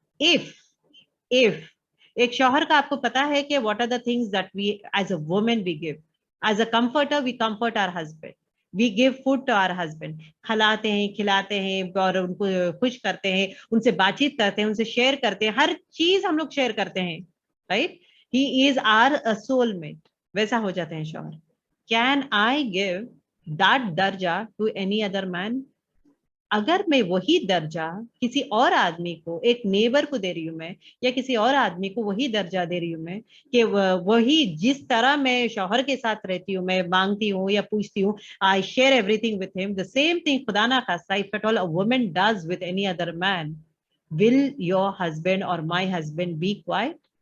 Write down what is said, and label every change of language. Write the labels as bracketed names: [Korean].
[Urdu] if ایک شوہر کا آپ کو پتا ہے کہ [English] what are the things that we as a woman we give, as a comforter we comfort our husband, [Urdu] we give food to our husband, کھلاتے ہیں, کھلاتے ہیں, اور ان کو خوش کرتے ہیں, ان سے بات چیت کرتے ہیں, ان سے شیئر کرتے ہیں, ہر چیز ہم لوگ شیئر کرتے ہیں, right. [English] he is our soul mate. [Urdu] ویسا ہو جاتے ہیں شوہر. [English] can I give that درجہ to any other man? [Urdu] اگر میں وہی درجہ کسی اور آدمی کو, ایک نیبر کو دے رہی ہوں میں, یا کسی اور آدمی کو وہی درجہ دے رہی ہوں میں کہ وہی جس طرح میں شوہر کے ساتھ رہتی ہوں, میں مانگتی ہوں یا پوچھتی ہوں, [English] I share everything with him, the same thing [Urdu] خدا نہ خواستہ [English] if at all a woman does with any other man, will your husband or my husband be quiet?